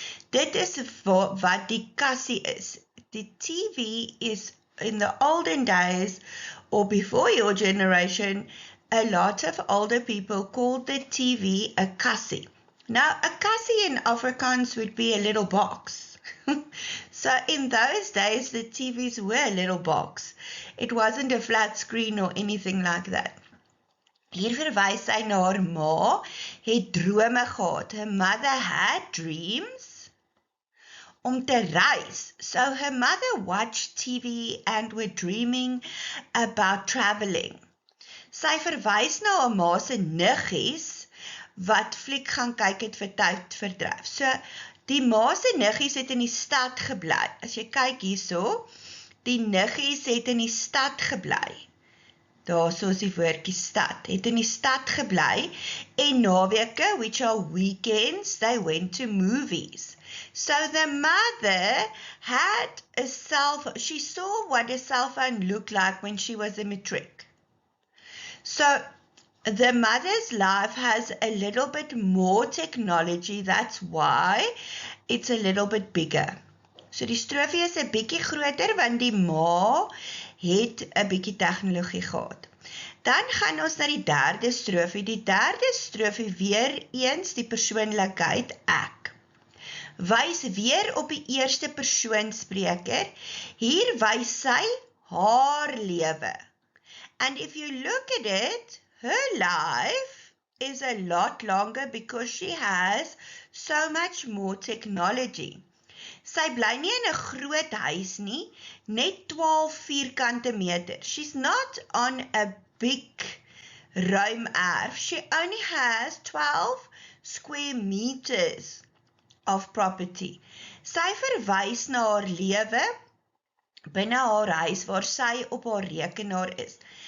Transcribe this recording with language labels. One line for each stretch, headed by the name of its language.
Afrikaans: Dit is wat die kassie is. Die TV is
English: in the olden days, or before your generation, a lot of older people called the TV a kassie. Now, a kassie in Afrikaans would be a little box. So in those days, the TVs were a little box. It wasn't a flat screen or anything like that.
Afrikaans: Hier verwys sy na haar ma, het drome gehad.
English: Her mother had dreams
Afrikaans: om te reis.
English: So her mother watched TV and were dreaming about traveling.
Afrikaans: Sy verwys na haar ma se niggies wat fliek gaan kyk het vir tydverdryf. So die ma se niggies het in die stad gebly. As jy kyk hierso, die niggies het in die stad gebly. Daar so is die woordjie stad. Het in die stad gebly en naweke,
English: which are weekends, they went to movies. So the mother had a cell phone. She saw what a cell phone looked like when she was a matric. So the mother's life has a little bit more technology. That's why it's a little bit bigger.
Afrikaans: So die strofie is 'n bietjie groter want die ma het 'n bietjie tegnologie gehad. Dan gaan ons na die derde strofie. Die derde strofie weer eens die persoonlikheid ek. Wys weer op die eerste persoon spreker. Hier wys sy haar lewe.
English: And if you look at it, her life is a lot longer because she has so much more technology.
Afrikaans: Sy bly nie in 'n groot huis nie, net 12 vierkante meter.
English: She's not on a big
Afrikaans: ruim erf.
English: She only has 12 square meters of property.
Afrikaans: Sy verwys na haar lewe binne haar huis waar sy op haar rekenaar is.